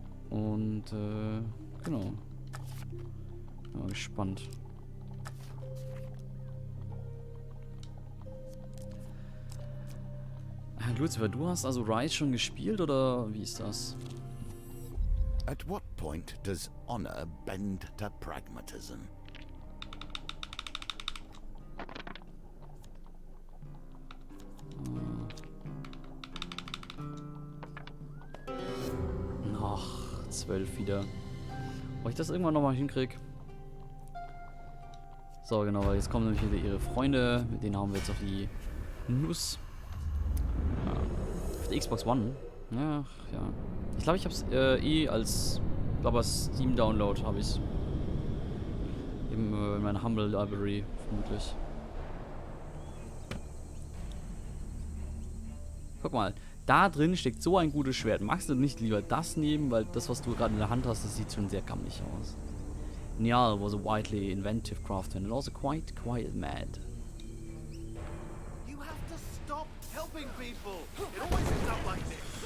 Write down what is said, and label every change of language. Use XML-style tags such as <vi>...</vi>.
<de>Und, genau. Bin mal gespannt. Lucifer, du hast also Rise schon gespielt oder wie ist das?</de> <en>At what point does honor bend to pragmatism?</en> <de>Ach, 12 wieder. Ob ich das irgendwann nochmal hinkriege? So, genau, weil jetzt kommen nämlich wieder ihre Freunde. Mit denen haben wir jetzt auf die Nuss. Ja. Auf der Xbox One. Ja, ja. Ich glaube, ich habe es als Steam-Download habe ich es. In meiner Humble Library, vermutlich. Guck mal, da drin steckt so ein gutes Schwert. Magst du nicht lieber das nehmen, weil das, was du gerade in der Hand hast, das sieht schon sehr gammelig aus.</de> <en>Niall was a widely inventive craftsman and also quite mad. You have to stop helping people. It always ends up like this.</en>